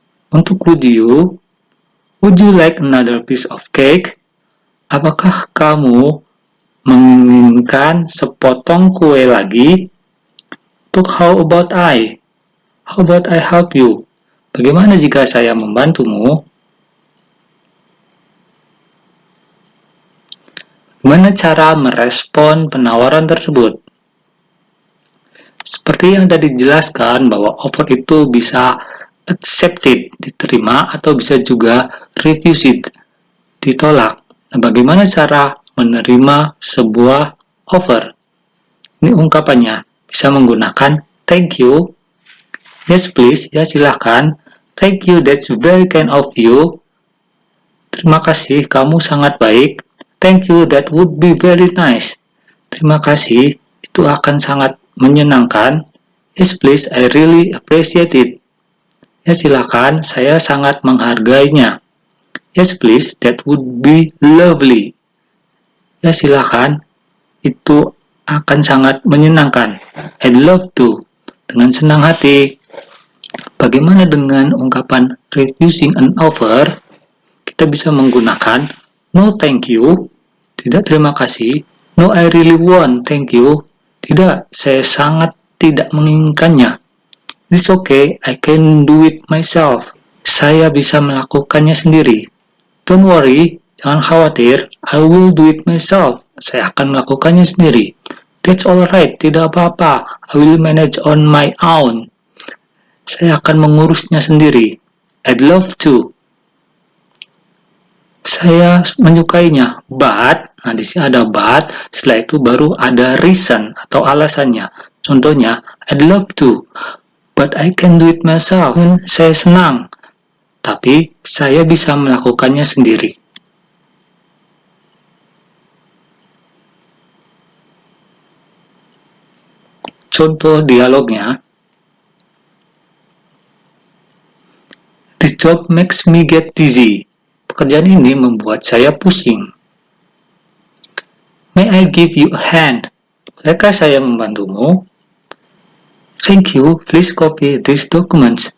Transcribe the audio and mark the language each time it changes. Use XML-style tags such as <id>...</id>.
<id>Untuk</id> <en>would you like another piece of cake?</en> <id>Apakah kamu menginginkan sepotong kue lagi? Untuk</id> <en>how about I help you?</en> <id>Bagaimana jika saya membantumu? Bagaimana cara merespon penawaran tersebut? Seperti yang tadi dijelaskan bahwa offer itu bisa accepted, diterima, atau bisa juga refused, ditolak. Nah, bagaimana cara menerima sebuah offer? Ini ungkapannya, bisa menggunakan</id> <en>thank you. Yes please,</en> <id>ya silahkan.</id> <en>Thank you, that's very kind of you.</en> <id>Terima kasih, kamu sangat baik.</id> <en>Thank you, that would be very nice.</en> <id>terima kasih, itu akan sangat menyenangkan.</id> <en>Yes, please, I really appreciate it.</en> <id>Ya, silakan, saya sangat menghargainya.</id> <en>Yes, please, that would be lovely.</en> <id>Ya, silakan, itu akan sangat menyenangkan.</id> <en>I'd love to.</en> <id>Dengan senang hati. Bagaimana dengan ungkapan</id> <en>refusing an offer?</en> <id>Kita bisa menggunakan</id> <en>no thank you,</en> <id>tidak terima kasih.</id> <en>No, I really want, thank you.</en> <id>Tidak, saya sangat tidak menginginkannya.</id> <en>It's okay, I can do it myself.</en> <id>Saya bisa melakukannya sendiri.</id> <en>Don't worry,</en> <id>jangan khawatir,</id> <en>I will do it myself.</en> <id>Saya akan melakukannya sendiri.</id> <en>That's alright,</en> <id>tidak apa-apa.</id> <en>I will manage on my own.</en> <id>Saya akan mengurusnya sendiri.</id> <en>I'd love to.</en> <id>Saya menyukainya, but, nah di sini ada but, setelah itu baru ada reason atau alasannya. Contohnya,</id> <en>I'd love to, but I can do it myself.</en> <id>Saya senang, tapi saya bisa melakukannya sendiri. Contoh dialognya,</id> <en>this job makes me get dizzy.</en> <id>Pekerjaan ini membuat saya pusing.</id> <en>May I give you a hand?</en> <id>Bolehkah saya membantumu?</id> <en>Thank you, please copy these documents.</en>